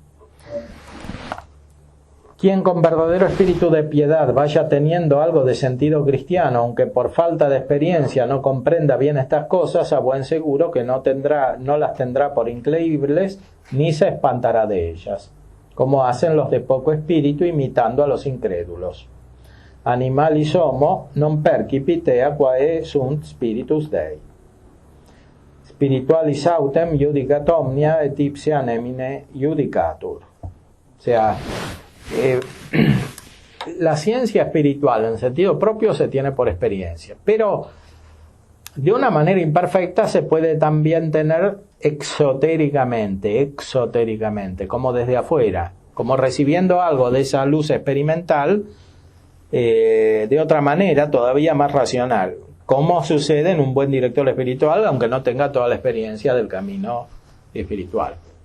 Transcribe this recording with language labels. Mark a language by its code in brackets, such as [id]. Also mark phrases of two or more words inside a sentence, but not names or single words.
[es] Quien con verdadero espíritu de piedad vaya teniendo algo de sentido cristiano, aunque por falta de experiencia no comprenda bien estas cosas, a buen seguro que no las tendrá por increíbles ni se espantará de ellas, como hacen los de poco espíritu imitando a los incrédulos. [la] Animalis homo non percipitea quae sunt spiritus Dei. Spiritualis autem judicat omnia et ipsia nemine judicatur. [es] O sea, la ciencia espiritual en sentido propio se tiene por experiencia, pero de una manera imperfecta se puede también tener exotéricamente, como desde afuera, como recibiendo algo de esa luz experimental, de otra manera todavía más racional, como sucede en un buen director espiritual, aunque no tenga toda la experiencia del camino espiritual.